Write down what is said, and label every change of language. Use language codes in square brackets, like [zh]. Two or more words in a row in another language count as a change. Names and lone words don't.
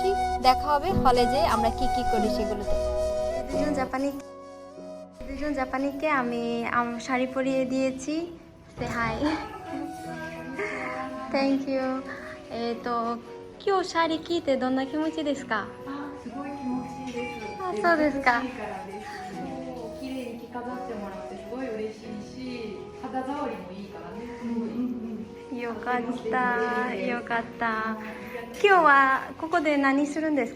[bn] দেখা হবে হলে যে আমরা কি কি করি সেগুলোতে। দুজন জাপানিকে আমি শাড়ি পরিয়ে দিয়েছি। [en] সে হাই, thank you. [ja] 今日サリー着てどんな気持ちですか？すごい気持ちいいです。そうですか。綺麗に着飾ってもらってすごい嬉しいし、肌触りもいいからね。よかったよかった。今日はここで何するんですか？